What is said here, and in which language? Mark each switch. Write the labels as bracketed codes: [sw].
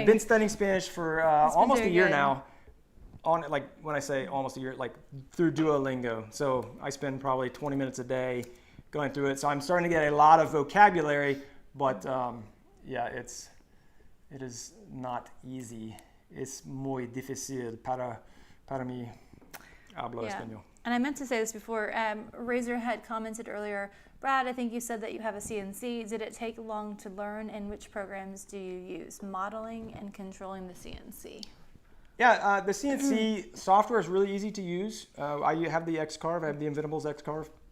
[en] I've been studying Spanish for almost a year now. When I say almost a year, like through Duolingo. So I spend probably 20 minutes a day going through it. So I'm starting to get a lot of vocabulary, but it is not easy. [es] Es muy difícil para mí hablar español. [en] And I meant to say this before. Razor had commented earlier, Brad, I think you said that you have a CNC. Did it take long to learn, and which programs do you use? Modeling and controlling the CNC. Yeah, the CNC software is really easy to use. I have the X-Carve. I have the Inventables X-Carve.